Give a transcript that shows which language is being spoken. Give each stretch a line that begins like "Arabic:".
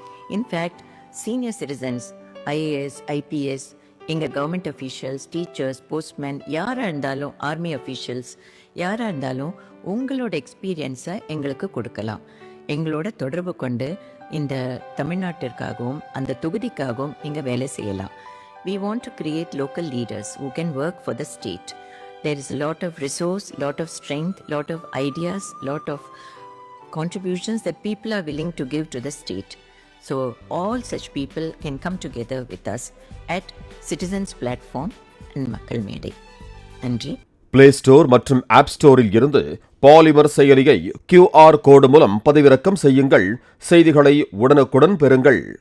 Tamil: In fact senior citizens, IAS, IPS, எங்கள் government officials, teachers, postman, யாராக இருந்தாலும், ஆர்மி அஃபீஷியல்ஸ் யாராக இருந்தாலும் உங்களோட எக்ஸ்பீரியன்ஸை எங்களுக்கு கொடுக்கலாம். எங்களோட தொடர்பு கொண்டு இந்த தமிழ்நாட்டிற்காகவும் அந்த தொகுதிக்காகவும் நீங்கள் வேலை செய்யலாம்.
English: We want to create local leaders who can work for the state. There is a lot of resource, lot of strength, lot of ideas, lot of contributions that people are willing to give to the state. So all such people can come together with us at Citizens Platform and Makkal Medai.
Tamil: நன்றி. Play store மற்றும் app ஸ்டோரில் இருந்து polymer செயலியை QR கோடு மூலம் பதிவிறக்கம் செய்யுங்கள். செய்திகளை உடனுக்குடன் பெறுங்கள்.